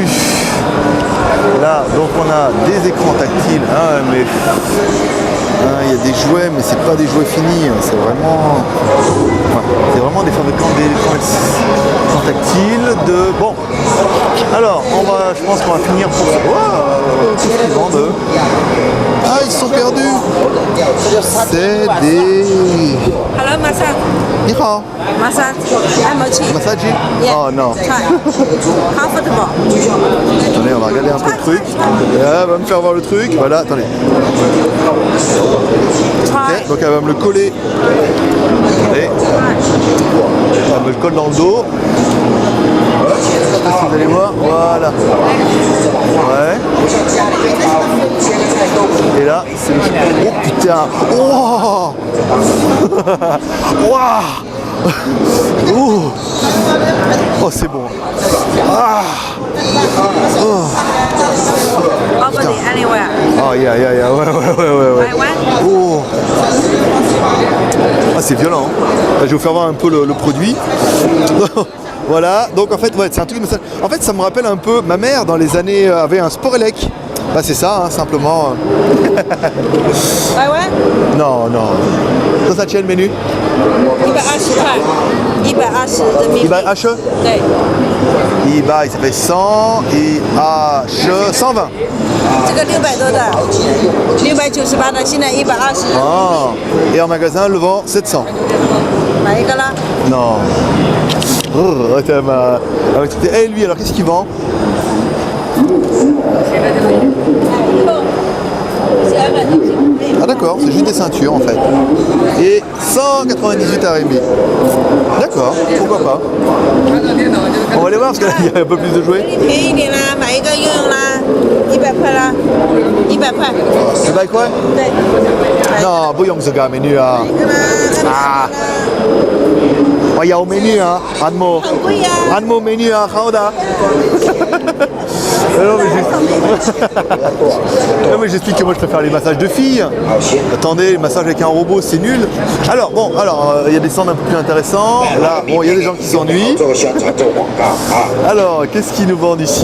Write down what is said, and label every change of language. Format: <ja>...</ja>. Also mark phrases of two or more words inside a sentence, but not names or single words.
<fr>Là, donc on a des écrans tactiles, hein, mais il y a des jouets, mais c'est pas des jouets finis, c'est vraiment des fabricants d'écrans tactiles. Bon, alors je pense qu'on va finir pour qu'est-ce qu'ils vendent eux. Ah, ils se sont perdus. C'est des.</fr> <en>Hello, massage.</en> <zh>你好.</zh> <en>Massage. Massage. Yeah.</en> <fr>Oh non.</fr> <en>Try. Comfortable.</en> <fr>Attendez, on va regarder un peu le truc. Elle va me faire voir le truc. Voilà, attendez. Ok, donc elle va me le coller. Allez. Elle me le colle dans le dos. Je sais pas si vous allez voir. Voilà. Ouais. Et là, c'est le... Oh putain. Oh. Oh. Oh, c'est bon. Ah. Oh.</fr> <en>Over the anywhere. Oh, yeah.</en> <fr>Ouais. Oh. Ah, c'est violent. Hein. Je vais vous faire voir un peu le produit. Voilà, donc en fait, ouais, c'est un truc de massage. En fait, ça me rappelle un peu, ma mère, dans les années, avait un Sporelec. Bah, c'est ça, hein, simplement. Ouais. Non. Ça, ça tient le menu.</fr> <zh>120 块，120人民币。 IH 对，</zh> <fr>IH, ça fait 100, IH 120.</fr> <zh>这个600多的，698的，现在120。</zh> <fr>Ah. Et en magasin, le vend 700.</fr> <zh>买一个啦。</zh> <fr>Non. Oh, et lui, alors qu'est-ce qu'il vend? Ah d'accord, c'est juste des ceintures en fait. Et 198 RMB. D'accord, pourquoi pas. On va aller voir parce qu'il y a un peu plus de jouets.</fr> <zh>便宜一点啦，买一个用用啦，100块啦，100块。</zh> <fr>C'est pas quoi?</fr> <zh>对。 Non, 不用这个 menu 啊。一个啦，啊。 我有 menu 啊，按摩。很贵呀。按摩 menu 啊，好的。</zh> <fr>Non mais j'explique que moi je préfère les massages de filles. Attendez, les massages avec un robot c'est nul. Alors bon, il y a des stands un peu plus intéressants. Là, bon, il y a des gens qui s'ennuient. Alors, qu'est-ce qu'ils nous vendent ici?</fr>